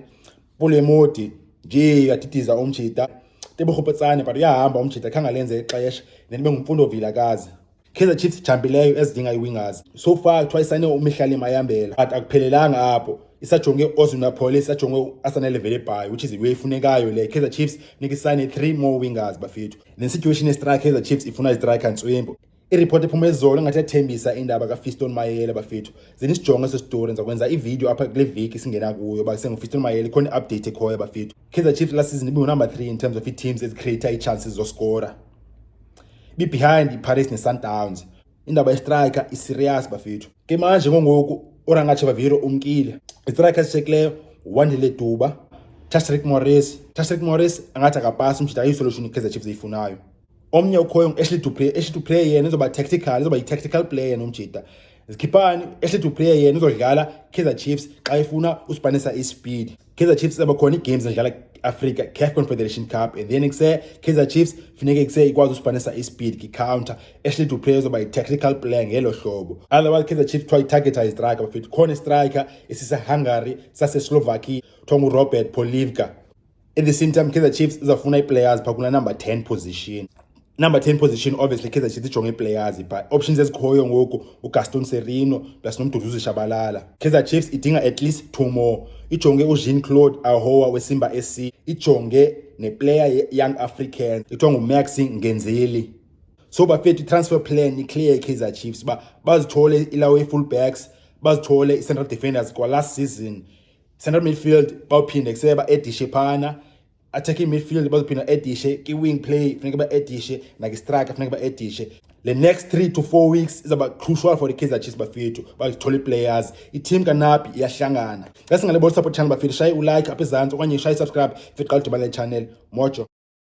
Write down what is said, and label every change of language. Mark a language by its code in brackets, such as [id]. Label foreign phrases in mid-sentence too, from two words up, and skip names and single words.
[xh] Pule Modi nje yaditiza umjita. Tebogo Potsane but uyahamba umjita khange lenze ixesha, then bengumfundo Vilakazi. Kaizer Chiefs jambileyo ezidinga i-wingers. [en] So far [xh] kuthiwa isayine uMihlali Mayambela, but akuphelelanga apho. Isajonge Ozuna Police, isajonge u-Arsenal Velebhathi, [en] which is [xh] iwe ifunekayo le. Kaizer Chiefs nika isayine [en] 3 more wingers [xh] bafethu. Then situation ye-strike Kaizer Chiefs ifuna i-striker Ntswempu. I-report ephuma ezolo ngathi yathembisa indaba kaFiston Mayele bafethu. Zeni sijonge ese story ngizakwenza i-video apha kule veki singena kuyo ba senguFiston Mayele khona i-update ekhoyo bafethu. Kaizer Chiefs [en] last season [xh] ibe number 3 [en] in terms of [xh] i-teams ezicreate i-chances zoscora. behind iPirates neSundowns. Indaba yestriker iserious bafethu. Ke manje ngoku Orangache Viro umkile. Istriker esishekileyo Wandile Duba, Tashreeq Morris angathi akapasi umjita ayisolution iKaizer Chiefs eyifunayo. Omnye ukhoyo Ashley Dupré yena uzoba tactical, uzoba yi- [en] tactical player [xh] nomjita. Zikhipani Ashley Dupré yena uzodlala Kaizer Chiefs xa ifuna uspanisa ispeed. Kaizer Chiefs zaba khona igames edlala Africa CAF Confederation Cup [en] and then [xh] Kaizer Chiefs funeke ikwazi uspanisa ispeed ki-counter. Ashley Dupré uzoba yi- [en] tactical player [xh] ngelo hlobo. [en] Otherwise Kaizer Chiefs try target striker bafethu. [xh] Khona striker esise-Hungary sase-Slovakia kuthiwa Robert Polivka. [en] At the same time [xh] Kaizer Chiefs izafuna i-players phaa kula [en] number 10 position. Number 10 position obviously [xh] Kaizer Chiefs ijonge players but options ezikhoyo ngoku uGaston Serino plus noMduduzi Shabalala. Kaizer Chiefs idinga [en] at least 2 more. [xh] Ijonge uJean-Claude Ahoua weSimba SC, ijonge neplayer young African kuthiwa nguMax Ngenzeli. So bafethu [en] transfer plan [xh] iclear Kaizer Chiefs bazithole ilawe fullbacks, bazithole i-central defenders kwa [en] last season. [xh] Central midfield bawuphinde kuseba edishe phana. [en] Attacking midfield [xh] bazophinda edishe ki-wing play funeka ba-edishe naki-striker funeka ba-edishe. [en] The next 3 to 4 weeks izaba crucial for the Kaizer Chiefs [xh] bafethu bazithole [en] players. [xh] I-team kaNapi iyahlangana. Xa singalebona [en] support channel [xh] bafethu shaye ulike apha ezantsi okanye shaye subscribe if iqala udibana le channel. Mojo.